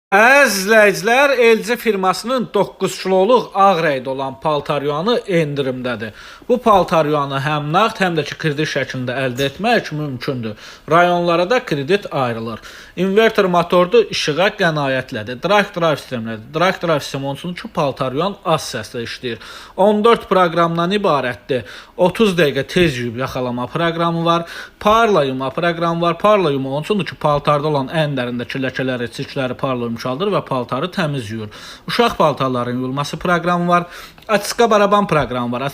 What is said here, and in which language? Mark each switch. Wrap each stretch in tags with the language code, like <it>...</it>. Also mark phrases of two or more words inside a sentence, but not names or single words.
<az>Əziz izləyicilər, LG firmasının 9 kiloluq ağ rəngdə olan paltaryanı endirimdədir. Bu paltaryanı həm nağd, həm də ki kredit şəklində əldə etmək mümkündür. Rayonlara da kredit ayrılır. İnverter motorlu, işığa qənaətlədir.</az> <en>Drag drive</en> <az>sistemlədir.</az> <en>Drag drive</en> <az>sistemi onun üçün ki paltaryan az səslə işləyir. 14 proqramdan ibarətdir. 30 dəqiqə tez yuyub yaxalama proqramı var. Parla yuma proqramı var. Parla yuma onun üçün ki paltarda olan ən dərindəki ləkələri, çirkləri parla yuma alır və paltarı təmiz yuyur. Uşaq paltarların yuyulması proqramı var. Açıqa baraban proqramı var.</az>